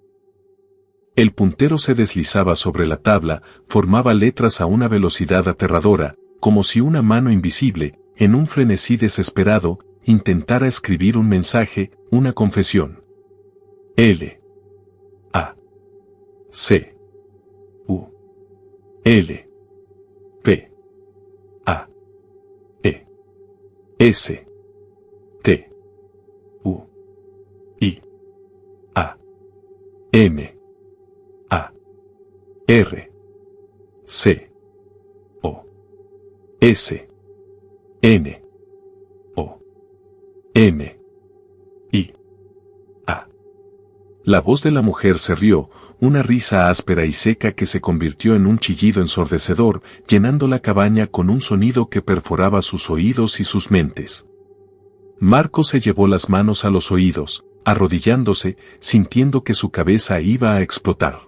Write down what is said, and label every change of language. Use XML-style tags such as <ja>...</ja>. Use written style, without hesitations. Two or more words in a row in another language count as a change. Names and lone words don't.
<es>El puntero se deslizaba sobre la tabla, formaba letras a una velocidad aterradora, como si una mano invisible, en un frenesí desesperado, intentara escribir un mensaje, una confesión. L. A. C. U. L. P. A. E. S. T. U. I. A. M. A. R. C. O. S. N. O. M. I. A. La voz de la mujer se rió, una risa áspera y seca que se convirtió en un chillido ensordecedor, llenando la cabaña con un sonido que perforaba sus oídos y sus mentes. Marcos se llevó las manos a los oídos, arrodillándose, sintiendo que su cabeza iba a explotar.</es>